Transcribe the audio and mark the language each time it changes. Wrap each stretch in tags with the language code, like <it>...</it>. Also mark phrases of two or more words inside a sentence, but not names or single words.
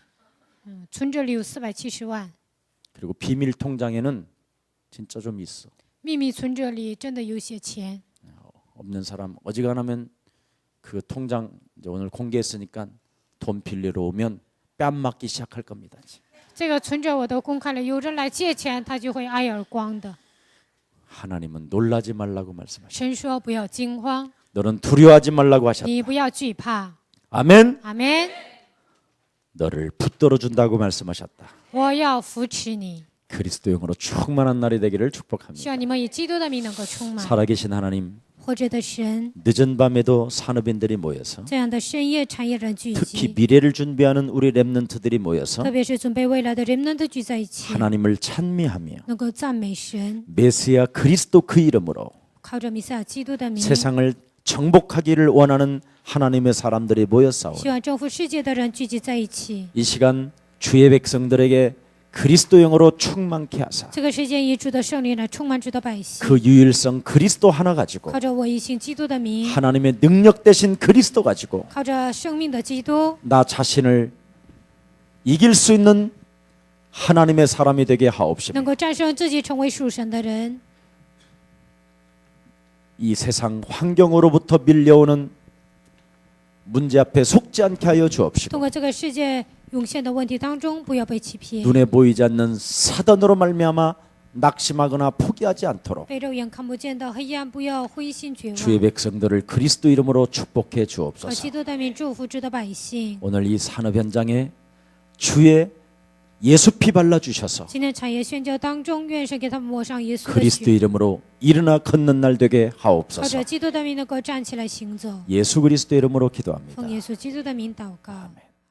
<zh>存折里有470万，</zh> <ko>그리고 비밀 통장에는 진짜 좀 있어.</ko> <zh>秘密存折里真的有些钱。</zh> <ko>없는 사람 어지간하면 그 통장 이제 오늘 공개했으니까 돈 빌리러 오면 뺨 맞기 시작할 겁니다.</ko> <zh>这个存折我都公开了，有人来借钱，他就会挨耳光的。</zh> <ko>하나님은 놀라지 말라고 말씀하셨다.</ko> <zh>神说不要惊慌，</zh> <ko>너는 두려워하지 말라고 하셨다.</ko> <zh>你不要惧怕。</zh> <ko>아멘.</ko> <zh>阿门。</zh> <ko>너를 붙들어 준다고 말씀하셨다.</ko> <zh>我要扶持你，</zh> <ko>그리스도 영으로 충만한 날이 되기를</ko> <zh>希</zh> <ko>축복합니다.</ko> <zh>望你们以基督的名能够充满。</zh> <ko>살아계신 하나님,</ko> <zh>活着的神，</zh> <ko>늦은 밤에도 산업인들이 모여서</ko> <zh>这样的深夜产业人聚</zh> <ko>특히</ko> <zh>集，</zh> <ko>미래를 준비하는 우리 렘넌트들이 모여서</ko> <zh>特别是准备未来的人们都聚在一起，</zh> <ko>하나님을 찬미하며</ko> <zh>能够赞美神，</zh> <ko>메시아 그리스도 그 이름으로</ko> <zh>靠着弥赛亚基督的名，</zh> <ko>세상을 정복하기를 원하는 하나님의 사람들이 모여 싸우는</ko> <zh>希望征服世界的人聚集在一起。</zh> <ko>이 시간 주의 백성들에게 그리스도 영으로 충만케 하사</ko> <zh>这个时间以主的圣灵来充满主的百姓，</zh> <ko>그 유일성 그리스도 하나 가지고</ko> <zh>靠着我一信基督的名，</zh> <ko>하나님의 능력 대신 그리스도 가지고</ko> <zh>靠着生命的基督，</zh> <ko>나 자신을 이길 수 있는 하나님의 사람이 되게 하옵시며</ko> <zh>能够战胜自己，成为属神的人。</zh> <ko>이 세상 환경으로부터 밀려오는 문제 앞에 속지 않게 하여</ko> <zh>通</zh> <ko>주옵시고</ko> <zh>过这个世界涌现的问题当中，不要被欺骗，</zh> <ko>눈에 보이지 않는 사단으로 말미암아 낙심하거나 포기하지 않도록</ko> <zh>被肉眼看不见的黑暗，不要灰心绝</zh> <ko>주의</ko> <zh>望。</zh> <ko>백성들을 그리스도 이름으로 축복해</ko> <zh>靠</zh> <ko>주옵소서.</ko> <zh>基督的名祝福主的百姓。</zh> <ko>오늘 이 산업 현장에 주의 예수 피 발라 주셔서</ko> <zh>今天产业宣教当中，愿神给他们抹上耶稣的</zh> <ko>그리스도</ko> <zh>血，</zh> <ko>이름으로 일어나 걷는 날 되게</ko> <zh>靠</zh> <ko>하옵소서.</ko> <zh>着基督的名能够站起来行走。</zh> <ko>예수 그리스도 이름으로 기도합니다.</ko> <zh>奉耶稣基督的名祷告。</zh>